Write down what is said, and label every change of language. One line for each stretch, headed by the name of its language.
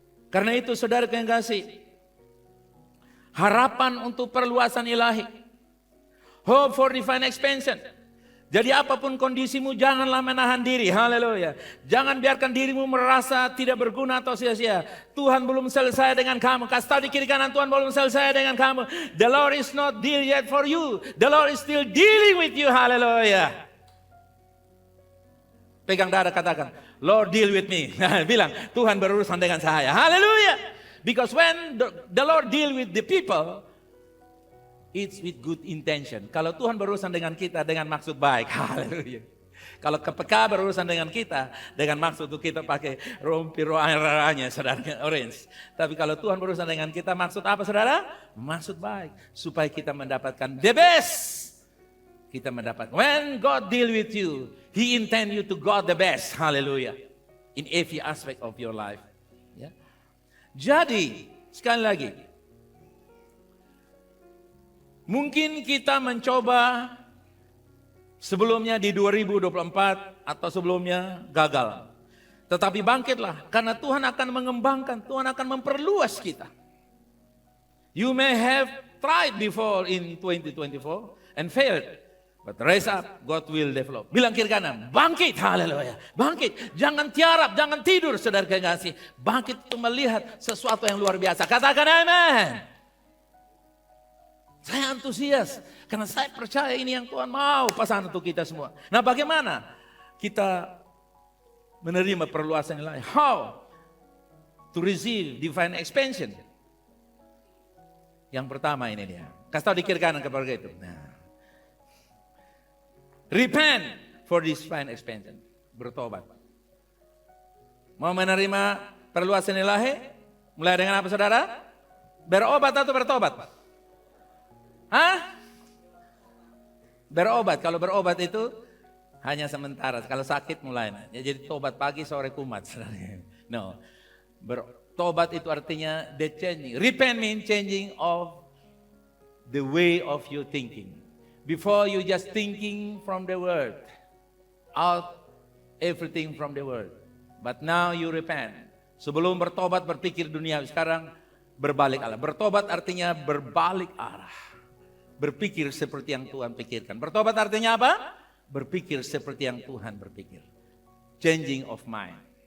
Indonesian: Karena itu saudara yang kasih, harapan untuk perluasan ilahi.
English: Hope for divine expansion.
Indonesian: Jadi apapun kondisimu, janganlah menahan diri. Haleluya. Jangan biarkan dirimu merasa tidak berguna atau sia-sia. Tuhan belum selesai dengan kamu. Kasih tahu di kiri kanan, Tuhan belum selesai dengan kamu.
English: The Lord is not deal yet for you. The Lord is still dealing with you. Haleluya.
Indonesian: Pegang dada, katakan,
English: Lord deal with me.
Indonesian: Bilang, Tuhan berurusan dengan saya. Haleluya.
English: Because when the Lord deal with the people, it's with good intention.
Indonesian: Kalau Tuhan berurusan dengan kita dengan maksud baik. Haleluya. Kalau KPK berurusan dengan kita dengan maksud untuk kita pakai rompi roanya, saudara, orange. Tapi kalau Tuhan berurusan dengan kita, maksud apa, saudara? Maksud baik. Supaya kita mendapatkan the best. Kita mendapat.
English: When God deal with you, He intend you to God the best. Haleluya. In every aspect of your life.
Indonesian: Ya. Jadi, sekali lagi, mungkin kita mencoba sebelumnya di 2024 atau sebelumnya gagal. Tetapi bangkitlah, karena Tuhan akan mengembangkan, Tuhan akan memperluas kita.
English: You may have tried before in 2024 and failed. But rise up, God will develop.
Indonesian: Bilang kiri kanan, bangkit, haleluya. Bangkit, jangan tiarap, jangan tidur, saudara kekasih. Bangkit untuk melihat sesuatu yang luar biasa. Katakan amin. Saya antusias, karena saya percaya ini yang Tuhan mau pesan untuk kita semua. Nah, bagaimana kita menerima perluasan ilahi?
English: How to receive divine expansion?
Indonesian: Yang pertama ini dia. Kasih tahu di kiri kanan kepada itu. Nah.
English: Repent for divine expansion.
Indonesian: Bertobat. Mau menerima perluasan ilahi? Mulai dengan apa, saudara? Berobat atau bertobat? Hah? Berobat. Kalau berobat itu hanya sementara. Kalau sakit mulai. Jadi tobat pagi, sore kumat. No. Bertobat itu artinya
English: the changing. Repent means changing of the way of your thinking. Before you just thinking from the word, out everything from the word. But now you repent.
Indonesian: Sebelum bertobat berpikir dunia, sekarang berbalik arah. Bertobat artinya berbalik arah. Berpikir seperti yang Tuhan pikirkan. Bertobat artinya apa? Berpikir seperti yang Tuhan berpikir.
English: Changing of mind.